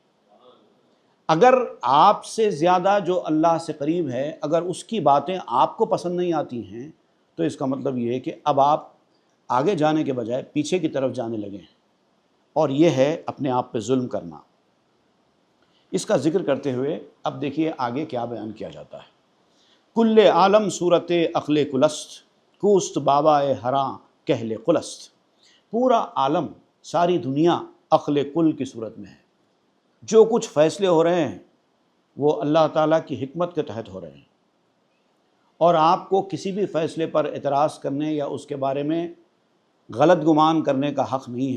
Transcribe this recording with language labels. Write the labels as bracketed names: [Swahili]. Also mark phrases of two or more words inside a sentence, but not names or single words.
[Urdu] اگر آپ سے زیادہ جو اللہ سے قریب ہے، اگر اس کی باتیں آپ کو پسند نہیں آتی ہیں تو اس کا مطلب یہ ہے کہ اب آپ آگے جانے کے بجائے پیچھے کی طرف جانے لگے ہیں، اور یہ ہے اپنے آپ پہ ظلم کرنا۔ اس کا ذکر کرتے ہوئے اب دیکھیے آگے کیا بیان کیا جاتا ہے۔ [Persian] کل عالم صورت عقل کلست، کوست بابا ہراں کہل قلست۔ [Urdu] پورا عالم، ساری دنیا عقل کل کی صورت میں ہے۔ جو کچھ فیصلے ہو رہے ہیں وہ اللہ تعالیٰ کی حکمت کے تحت ہو رہے ہیں، اور آپ کو کسی بھی فیصلے پر اعتراض کرنے یا اس کے بارے میں غلط گمان کرنے کا حق نہیں ہے۔